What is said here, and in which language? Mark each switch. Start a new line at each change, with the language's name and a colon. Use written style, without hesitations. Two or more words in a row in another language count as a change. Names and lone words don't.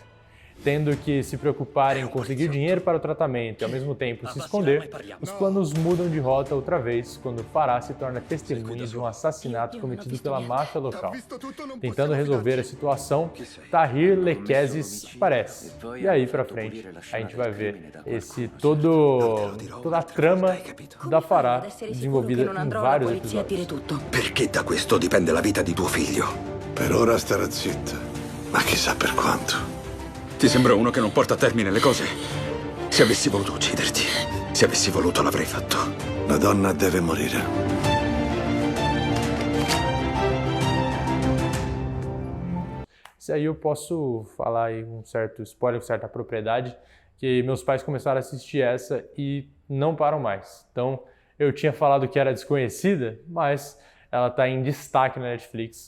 Portuguese: Tendo que se preocupar em conseguir dinheiro para o tratamento e ao mesmo tempo se esconder, os planos mudam de rota outra vez quando Farah se torna testemunha de um assassinato cometido pela máfia local. Tentando resolver a situação, Tahir Lekezes aparece. E aí pra frente a gente vai ver toda a trama da Farah desenvolvida em vários episódios.
Italian: Perché da questo dipende la vita di tuo figlio. Per ora starà zitta, ma chissà per quanto. Ti sembra uno che non porta a termine le cose? Se avessi voluto ucciderti, se avessi voluto l'avrei fatto. La donna deve morire.
Portuguese: Se aí eu posso falar aí um certo spoiler, com certa propriedade, que meus pais começaram a assistir essa e não param mais. Então, eu tinha falado que era desconhecida, mas ela está em destaque na Netflix.